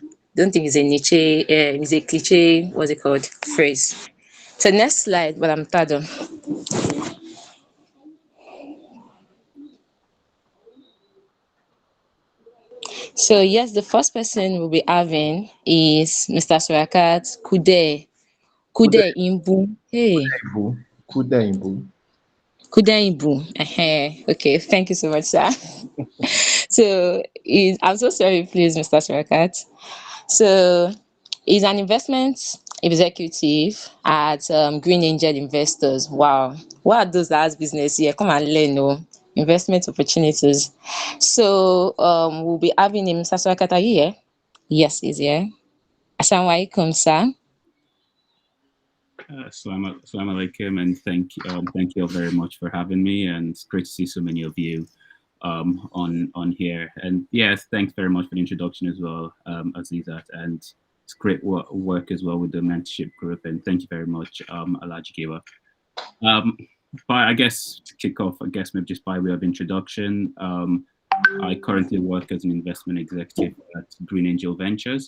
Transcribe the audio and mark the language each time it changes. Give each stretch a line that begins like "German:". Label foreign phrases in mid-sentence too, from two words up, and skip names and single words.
English: Don't think it's a niche, it's a cliche, what's it called? Phrase. So next slide, but I'm tired. So yes, the first person we'll be having is Mr. Surakat Kude Kude Imbu. Hey, Imbu. Kude Imbu. Kude Imbu. Okay, thank you so much, sir. So I'm so sorry, please, Mr. Surakat. So he's an investment executive at Green Angel Investors. Wow, what are those that has business here? Come and learn, oh, investment opportunities. So we'll be having him. Mr. Surakat, are you here? Yes, he's here.
Arabic: السلام عليكم, sir. السلام عليكم,
English: and thank you all very much for having me, and it's great to see so many of you on here. And yes, thanks very much for the introduction as well, Azizat, and it's great work as well with the mentorship group, and thank you very much, Alhaji Giwa. But I guess to kick off, I guess maybe just by way of introduction, I currently work as an investment executive at Green Angel Ventures.